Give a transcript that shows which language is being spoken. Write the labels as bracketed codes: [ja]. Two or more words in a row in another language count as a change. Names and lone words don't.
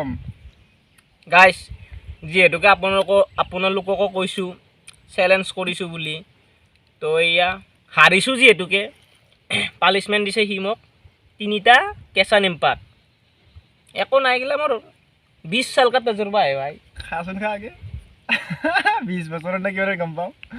[as] গাইজ যিহেতুকে আপোনালোককো কৈছোঁ চেলেঞ্জ কৰিছোঁ বুলি তো এয়া হাৰিছোঁ যিহেতুকে পানিছমেণ্ট দিছে সি মোক 3টা কেঁচা নিমপাত একো নাই গ'লে মোৰ [hi] 20 साल का तजुर्बा है भाई [as] খাচোন খা আগে 20 বছৰৰ নে কিবা গম পাওঁ